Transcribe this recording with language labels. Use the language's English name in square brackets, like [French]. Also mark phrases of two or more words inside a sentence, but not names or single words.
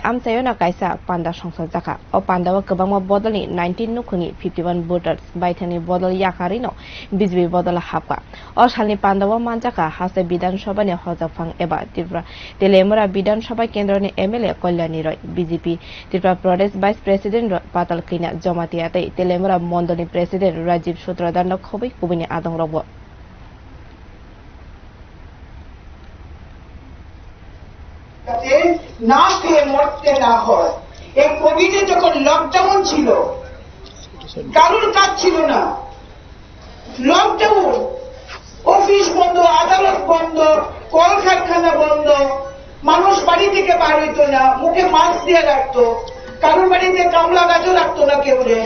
[Kok Borok] amsayona kaisa panda songsod jaka o pandawa kobangma bodalni 19 nukhuni 51 voters baithani bodal yakarino bizbi bodala hapka o salni pandawa manjaka haste bidan sabani hojafang eba ত্রিপুরা telemora bidan sabai kendroni MLA Kalyani Roy BJP ত্রিপুরা Pradesh Vice President Patal Kina Jomatiate telemora Mondoni President Rajiv Sutradana Khobi kubini adong robo [Bangla] না খেয়ে মরতে না হয়। এই কোভিডে যখন লকডাউন ছিল কারোর কাজ ছিল না, লকডাউন, অফিস বন্ধ, আদালত বন্ধ, কলকারখানা বন্ধ, মানুষ বাড়ি থেকে বার হইতো না, মুখে মাস্ক দিয়ে রাখতো, কারোর বাড়িতে কামলা গাছও রাখতো না কেউ রে।